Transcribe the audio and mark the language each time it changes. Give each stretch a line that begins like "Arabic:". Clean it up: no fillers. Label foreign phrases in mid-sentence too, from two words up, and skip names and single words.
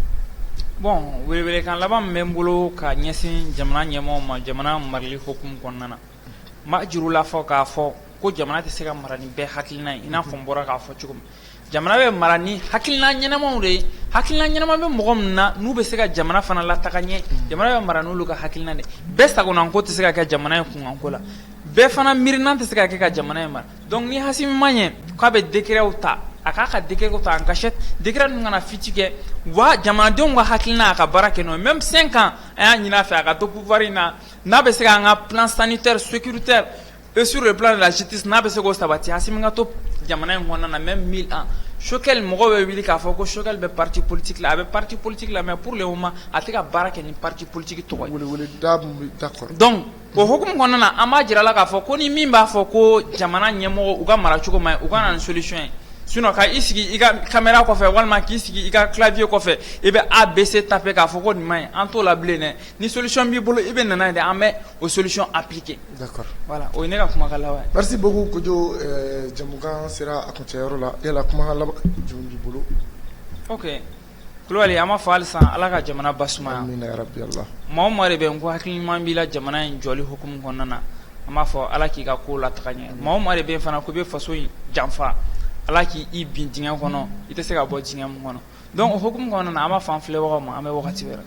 Bambara: bon welewelekan laban min bɛ n bolo ka ɲɛsin jamana ɲɛmɔgɔw ma jamana marali hukumu kɔnɔna na n b'a juru la fɔ k'a fɔ ko jamana tɛ se ka mara ni bɛɛ hakilina ye i n'a fɔ n bɔra k'a fɔ cogo min jamana bɛ mara ni hakilina ɲɛnamaw de ye hakilina ɲɛnama bɛ mɔgɔ min na n'u bɛ se ka jamana fana lataga ɲɛ jamana bɛ mara n'olu ka hakilina de bɛɛ sagonanko tɛ se ka kɛ jamana in kunkanko la bɛɛ fana miirinan tɛ se ka kɛ ka jamana in mara donc ni Asimi ma ɲɛ k'a bɛ décretw ta a k'a ka décretw ta
French: en cachette
Bambara: décret ninnu kana fici kɛ wa jamanadenw ka hakilina a ka baara kɛ n'o ye même 5 ans an y'a ɲini a fɛ a ka to pouvoir in na n'a bɛ se k'an ka
French: plan sanitaire sécuritaire et sur le plan de la justice
Bambara: n'a bɛ se k'o sabati Asimi ka to jamana in kɔnɔna na même 1000 ans Choguel mɔgɔw bɛ wuli k'a fɔ ko Choguel bɛ
French: parti politique
Bambara: la a bɛ
French: parti politique
Bambara: la
French: mais pour le moment
Bambara: a tɛ ka baara kɛ ni parti politique tɔgɔ ye d'accord donc o hukumu kɔnɔna na an b'a jira la k'a fɔ ko ni min b'a fɔ ko jamana ɲɛmɔgɔ u ka mara cogo ma ɲi u ka na ni solution ye sinon ka i sigi i ka caméra kɔfɛ walima k'i sigi i ka clavier kɔfɛ i bɛ ABC taper k'a fɔ ko nin ma ɲi an t'o la bilen dɛ ni solution b'i bolo i bɛ nana ye dɛ an bɛ o solution appliquer. D'accord. Voilà o ye ne ka kumakan laban ye.
French: Merci beaucoup
Bambara: Kojo jamukan sera a kuncɛyɔrɔ la yala kumakan laban jumɛn b'i bolo. ok Kulubali an b'a fɔ halisa ala ka jamana basumaya. Amina yarabi Allah. maa o maa de bɛ n ko hakili ɲuman b'i la jamana in jɔli hukumu kɔnɔna na an b'a fɔ ala k'i ka ko lataga ɲɛ maa o maa de bɛ fana ko i bɛ faso in janfa ala k'i bin dingɛ kɔnɔ i tɛ se ka bɔ dingɛ min kɔnɔ donc o hukumu kɔnɔna na an b'a fɔ an filɛbagaw ma an bɛ wagati wɛrɛ.